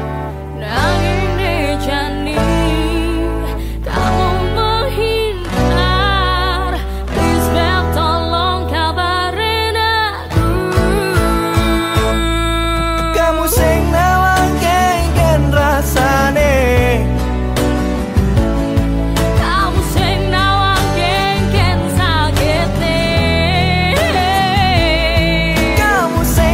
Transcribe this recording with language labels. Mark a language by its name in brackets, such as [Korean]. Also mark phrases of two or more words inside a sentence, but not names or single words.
[Balinese] Nanging jani, [Indonesian] kamu menghindar. Please Bel, tolong kabarin aku. [Balinese] Kamu sing nawang kengken rasane. [Indonesian] Kamu